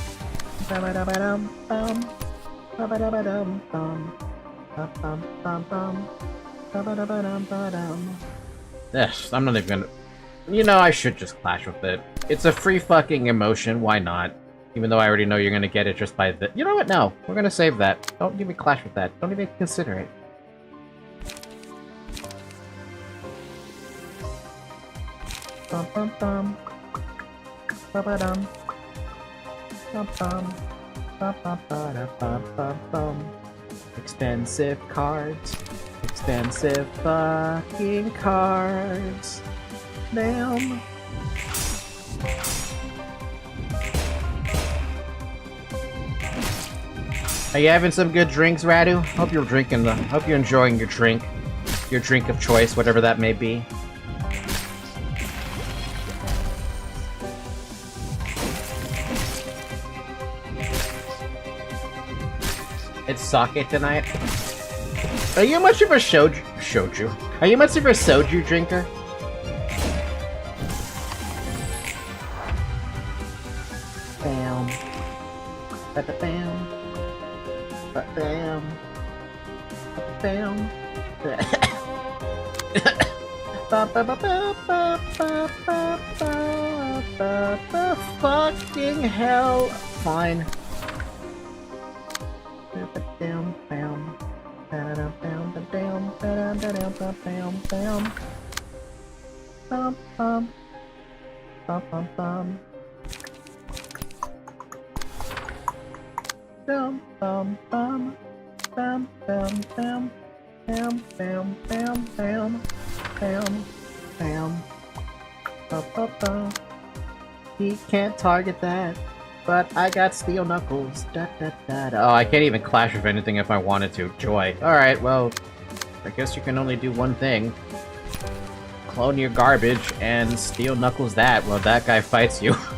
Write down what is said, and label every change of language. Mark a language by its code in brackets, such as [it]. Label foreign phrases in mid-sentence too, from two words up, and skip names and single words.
[en] Yes, I'm not even gonna. You know, I should just clash with it. It's a free fucking emotion. Why not? Even though I already know you're gonna get it just by the. You know what? No, we're gonna save that. Don't even clash with that. Don't even consider it. Bum bum bum. Ba-ba-dum. Bum bum. Ba-ba-ba-da-bum-bum-bum. Expensive cards. Expensive fucking cards. Damn. Are you having some good drinks, Radu? Hope you're enjoying your drink of choice, whatever that may be. It's sake tonight. Are you much of a shoju? Are you much of a soju drinker? Bam. Ba-da-bam. Ba-bam. Ba-bam. Ba-ba-ba-ba-ba-ba-ba-ba-ba. Fucking hell. Fine. Bam, bam. Ba-da-dum, bam, ba-dam, ba-dam, ba-dam, ba-bam, bam. Bum, bum. Bum, bum, bum. Bum, bum, bum. Bam, bam, bam. Bam, bam, bam, bam. Bam, bam. Ba-ba-ba. He can't target that. But I got steel knuckles. Da, da, da, da. Oh, I can't even clash with anything if I wanted to. Joy. Alright, well, I guess you can only do one thing. Clone your garbage and steel knuckles that while that guy fights you.